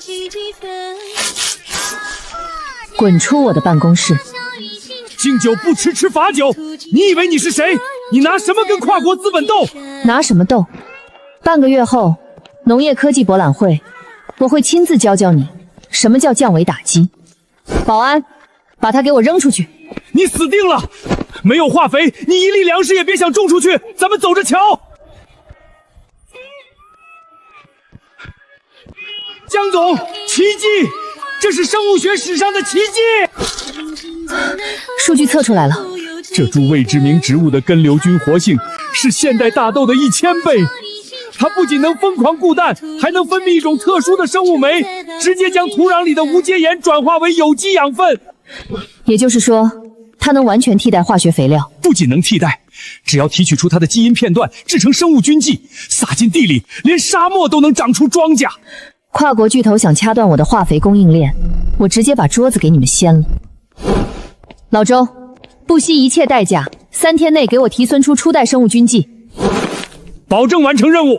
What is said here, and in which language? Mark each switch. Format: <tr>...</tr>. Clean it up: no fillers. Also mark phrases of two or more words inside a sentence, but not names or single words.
<zh>滾出我的辦公室！敬酒不吃吃罰酒，你以為你是誰？你拿什麼跟跨國資本鬥？拿什麼鬥？半個月後，農業科技博覽會。我會親自教教你什麼叫降維打擊。保安，把他給我扔出去！你死定了！沒有化肥，你一粒糧食也別想種出去。咱們走着瞧。江總，奇蹟！這是生物學史上的奇蹟！數據測出來了，這株未知名植物的根瘤菌活性是現代大豆的1000倍。它不僅能瘋狂固氮，還能分泌一種特殊的生物酶，直接將土壤裡的無機鹽轉化為有機養分。也就是說，它能完全替代化學肥料。不僅能替代，只要提取出它的基因片段，制成生物菌劑，撒進地裡，連沙漠都能長出莊稼。跨國巨頭想掐斷我的化肥供應鏈，我直接把桌子給你們掀了。老周，不惜一切代價，3天內給我提純出初代生物菌劑。保證完成任務。</zh>